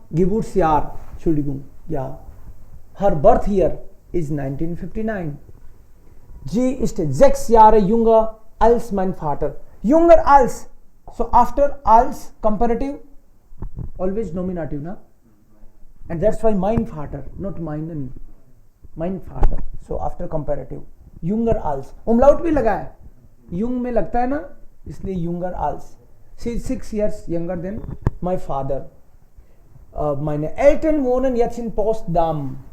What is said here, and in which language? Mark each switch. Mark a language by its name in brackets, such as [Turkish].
[German] Geburtsjahr, Entschuldigung, ja. [English] Her birth year is 1959. [German] Sie ist 6 Jahre jünger als mein Vater. Jünger als. [English] So after als, comparative, always nominative, na? And that's why [German] mein Vater, [English] not [German] meinen. Mein Vater. [English] So after comparative. [German] Jünger als. [Hindi] Umlaut भी लगा है. Jung में लगता है ना, इसलिए [German] jünger als. [English] She is 6 years younger than my father. [German] Meine Eltern wohnen jetzt in Potsdam.